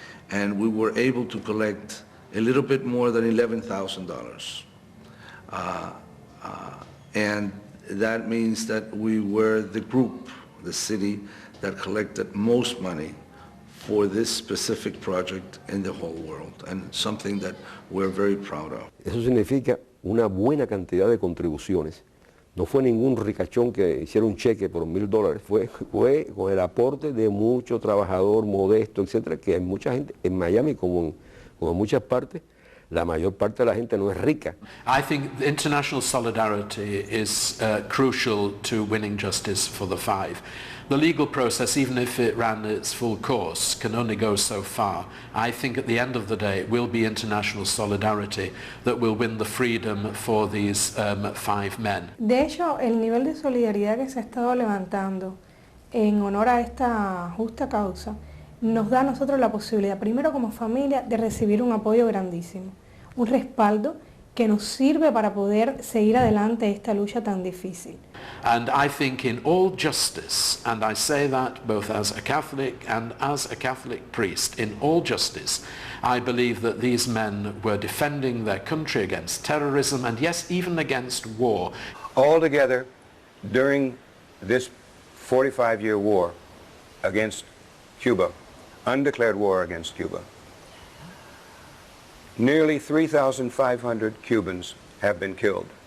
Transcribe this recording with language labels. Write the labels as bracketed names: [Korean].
[English] And we were able to collect a little bit more than $11,000. And that means that we were the group, the city, that collected most money for this specific project in the whole world, and something that we're very proud of. [Spanish] Eso significa una buena cantidad de contribuciones. No fue ningún ricachón que hiciera un cheque por $1,000, fue con el aporte de mucho trabajador modesto, etcétera, que hay mucha gente en Miami como en muchas partes. La mayor parte de la gente no es rica. [English] I think international solidarity is crucial to winning justice for the five. The legal process, even if it ran its full course, can only go so far. I think at the end of the day it will be international solidarity that will win the freedom for these five men. [Spanish] De hecho, el nivel de solidaridad que se ha estado levantando en honor a esta justa causa nos da a nosotros la posibilidad, primero como familia, de recibir un apoyo grandísimo, un respaldo que nos sirve para poder seguir adelante esta lucha tan difícil. [English] And I think in all justice, and I say that both as a Catholic and as a Catholic priest, in all justice, I believe that these men were defending their country against terrorism and yes, even against war. Altogether, during this 45-year war against Cuba, undeclared war against Cuba, nearly 3,500 Cubans have been killed.